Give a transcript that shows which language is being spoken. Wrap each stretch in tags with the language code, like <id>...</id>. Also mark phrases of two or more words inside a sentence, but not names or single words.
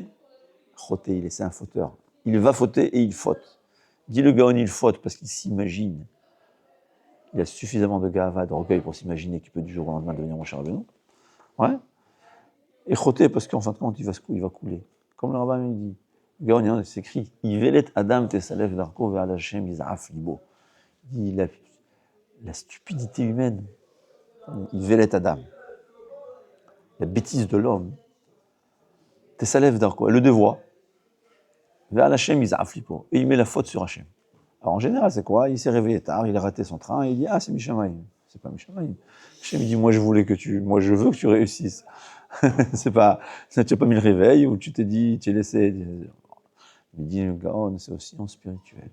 <fr>Choté, il est un fauteur. Il va fauter et il faute. Dit le Gaon, il faute parce qu'il s'imagine. Il a suffisamment de gava, d'orgueil pour s'imaginer qu'il peut du jour au lendemain devenir mon cher Rabbeinu. Ouais. Et choté parce qu'en fin de compte, il va couler. Comme le rabbin dit, Gaon, c'est écrit «</fr> <he>אולת אדם תסלף דרכו ועל ה׳ יזעף לבו ».</he> <fr>Il dit la stupidité humaine,</fr> <he>אולת אדם,</he> <fr>la bêtise de l'homme,</fr> <he>תסלף דרכו,</he> <fr>elle le dévoie,</fr> <he>ועל ה׳ יזעף לבו,</he> <fr>et il met la faute sur Hashem. Alors en général, c'est quoi? Il s'est réveillé tard, il a raté son train, et il dit « Ah, c'est Mishamayim ». C'est pas Mishamayim. Hashem, il dit « Moi, je veux que tu réussisses ». C'est pas, tu n'as pas mis le réveil, ou tu t'es dit, tu es laissé. Il dit, le Gaon, c'est aussi en spirituel.</fr>